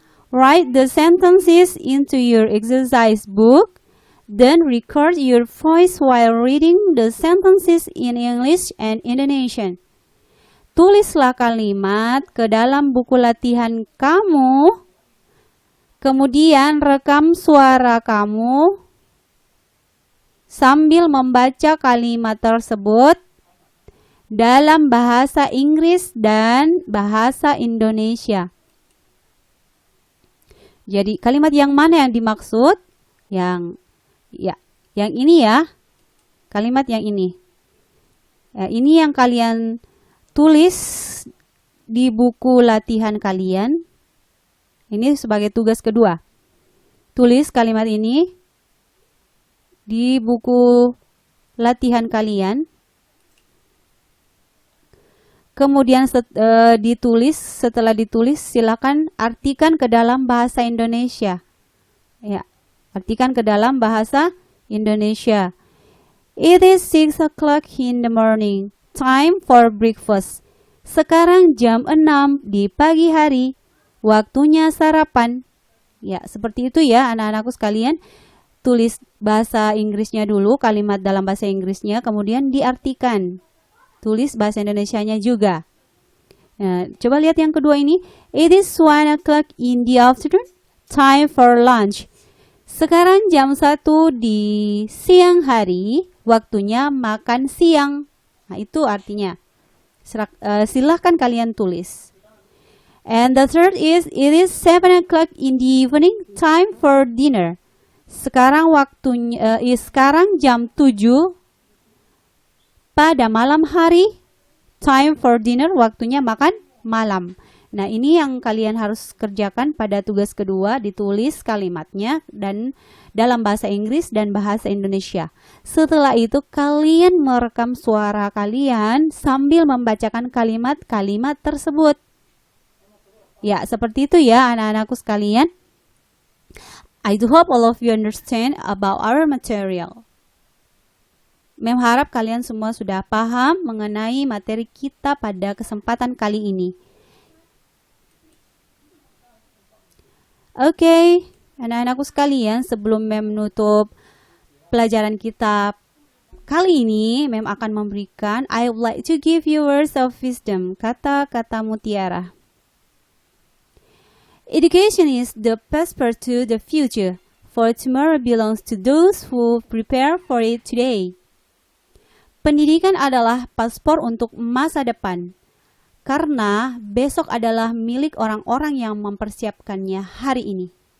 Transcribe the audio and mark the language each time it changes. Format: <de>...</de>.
<en>Write the sentences into your exercise book, then record your voice while reading the sentences in English and Indonesian.</en> <id>Tulislah kalimat ke dalam buku latihan kamu, kemudian rekam suara kamu sambil membaca kalimat tersebut dalam bahasa Inggris dan bahasa Indonesia. Jadi kalimat yang mana yang dimaksud? Yang ini ya. Kalimat yang ini. Ya, ini yang kalian tulis di buku latihan kalian. Ini sebagai tugas kedua. Tulis kalimat ini di buku latihan kalian. Kemudian setelah ditulis silakan artikan ke dalam bahasa Indonesia. Ya, artikan ke dalam bahasa Indonesia.</id> <en>It is 6 o'clock in the morning. Time for breakfast.</en> <id>Sekarang jam 6 di pagi hari. Waktunya sarapan. Ya, seperti itu ya anak-anakku sekalian. Tulis bahasa Inggrisnya dulu, kalimat dalam bahasa Inggrisnya, kemudian diartikan. Tulis bahasa Indonesianya juga. Nah, coba lihat yang kedua ini.</id> <en>It is 1 o'clock in the afternoon. Time for lunch.</en> <id>Sekarang jam 1 di siang hari. Waktunya makan siang. Nah, itu artinya. Silahkan kalian tulis.</id> <en>And the third is, it is 7 o'clock in the evening. Time for dinner.</en> <id>Sekarang sekarang jam 7 pada malam hari,</id> <en>time for dinner,</en> <id>waktunya makan malam. Nah, ini yang kalian harus kerjakan pada tugas kedua, ditulis kalimatnya dan dalam bahasa Inggris dan bahasa Indonesia. Setelah itu kalian merekam suara kalian sambil membacakan kalimat-kalimat tersebut. Ya, seperti itu ya anak-anakku sekalian.</id> <en>I do hope all of you understand about our material.</en> <id>Mem harap kalian semua sudah paham mengenai materi kita pada kesempatan kali ini. Oke, anak-anakku sekalian, sebelum Mem menutup pelajaran kita kali ini, Mem akan memberikan</id> <en>I would like to give you words of wisdom,</en> <id>kata-kata mutiara.</id> <en>Education is the passport to the future, for tomorrow belongs to those who prepare for it today.</en> <id>Pendidikan adalah paspor untuk masa depan, karena besok adalah milik orang-orang yang mempersiapkannya hari ini.</id>